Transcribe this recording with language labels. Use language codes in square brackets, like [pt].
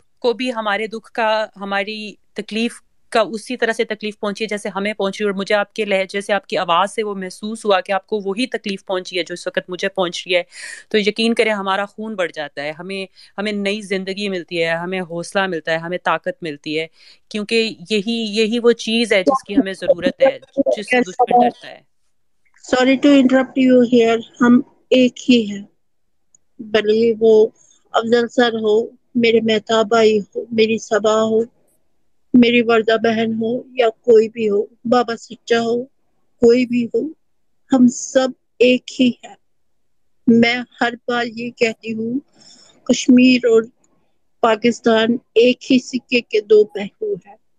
[ur] کو بھی ہمارے دکھ کا, ہماری تکلیف کا اسی طرح سے تکلیف پہنچی جیسے ہمیں پہنچی, اور مجھے آپ کے لہجے سے آپ کی آواز سے وہ محسوس ہوا کہ آپ کو وہی تکلیف پہنچی ہے جو اس وقت مجھے پہنچ رہی ہے, تو یقین کریں ہمارا خون بڑھ جاتا ہے, ہمیں نئی زندگی ملتی ہے, ہمیں حوصلہ ملتا ہے, ہمیں طاقت ملتی ہے, کیونکہ یہی وہ چیز ہے جس کی ہمیں ضرورت ہے, جس سے دشمن ڈرتا ہے. [en] Sorry to interrupt you here. [ur] ہم ایک ہی ہیں. بھلے وہ افضل سر ہو، میرے مہتاب بھائی ہو، میری صبا ہو، میری وردہ بہن ہو، یا کوئی بھی ہو، بابا سچا ہو، کوئی بھی ہو، ہم سب ایک ہی ہیں۔ میں ہر بار یہ کہتی ہوں، کشمیر اور پاکستان ایک ہی سکے کے دو پہلو ہیں۔